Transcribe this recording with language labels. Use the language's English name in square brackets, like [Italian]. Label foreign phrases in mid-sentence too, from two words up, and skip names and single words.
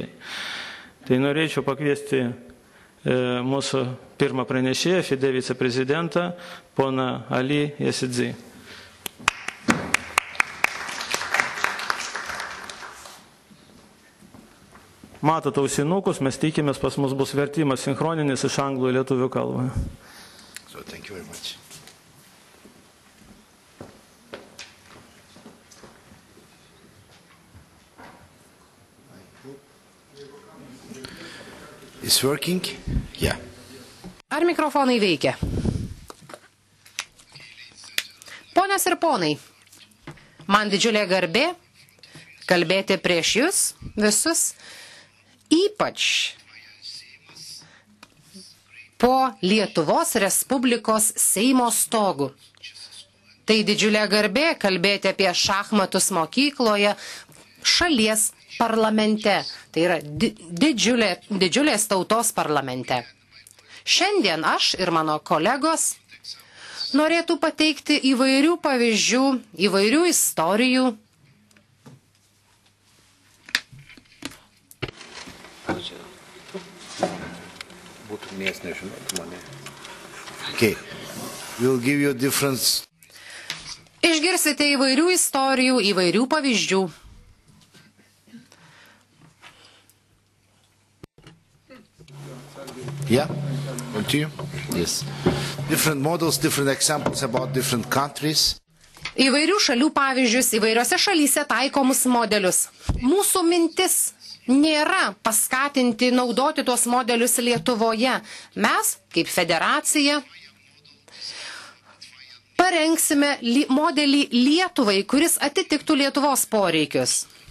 [Lithuanian] Tai norėčiau pakviesti mūsų pirmą pranešėją, FIDE viceprezidentą, poną Ali Yasidzi. Matot ausinukus, mes tikimės, pas mus bus vertimas sinchroninis iš anglų į lietuvių kalbą. [English] So, thank you very much. Is working? Yeah. [Lithuanian] Ar mikrofonai veikia? Ponios ir ponai, man didžiulė garbė kalbėti prieš jūs visus. Ypač po Lietuvos Respublikos Seimo stogu. Tai didžiulė garbė kalbėti apie šachmatus mokykloje šalies parlamente. Tai yra didžiulės tautos parlamente. Šiandien aš ir mano kolegos norėtų pateikti įvairių pavyzdžių, įvairių istorijų. [English] Okay. We'll give you different... [Lithuanian] Išgirsite įvairių istorijų, įvairių pavyzdžių. [English] Yeah? Continue? Yes. Different models, different examples about different countries. [Lithuanian] Įvairių šalių pavyzdžius, įvairiose šalyse taikomus modelius. Mūsų mintis nėra paskatinti naudoti tuos modelius Lietuvoje. Mes, kaip federacija, parengsime modelį Lietuvai, kuris atitiktų Lietuvos poreikius.